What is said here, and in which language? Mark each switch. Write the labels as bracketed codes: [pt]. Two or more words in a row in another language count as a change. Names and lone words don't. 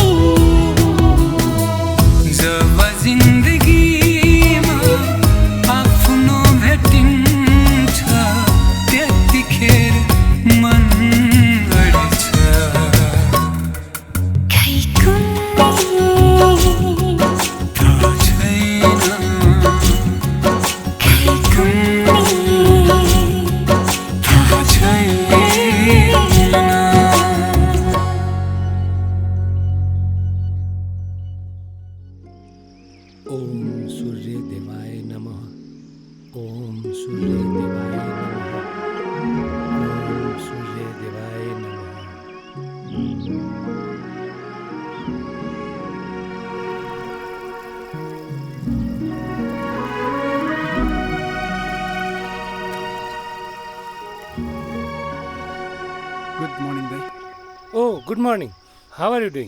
[ne] जब जिन्दगीमा आफ्नो भेटिन्छ त्यतिखेर मन अडेछ खै कुन्नी थाहा छैन खै कुन्नी थाहा छैन [sa] ओम सूर्य देवाय नमः ओम सूर्य देवाय नमः ओम सूर्य देवाय नमः [en] good morning दाइ o good morning how are you doing